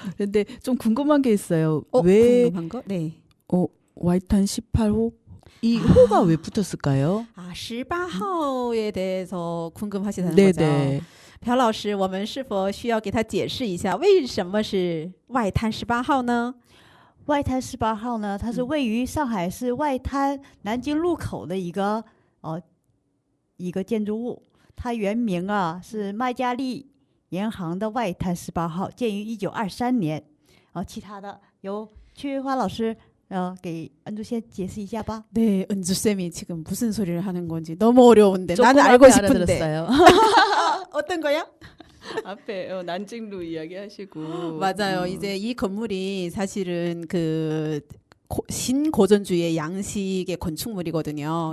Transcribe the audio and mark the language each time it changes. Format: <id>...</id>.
<ko>근데 좀 궁금한 게 있어요. 왜 궁금한 거? 네. 와이탄 18호? 이 호가 왜 붙었을까요? 18호에 대해서 궁금하시다는 네네. 거죠.</ko> <zh>朴老师，我们是否需要给他解释一下为什么是外滩18号呢？外滩18号呢，它是位于上海市外滩南京路口的一个建筑物。它原名啊是麦加利银行的外滩18号，建于1923年。其他的由屈花老师给恩珠先解释一下吧。</zh> <ko>네, 은주쌤이 지금 무슨 소리를 하는 건지 너무 어려운데 나는 알고 싶은데. 어떤 거야? 앞에 난징루 이야기하시고 맞아요. 이제 이 건물이 사실은 그 신고전주의 양식의 건축물이거든요.</ko>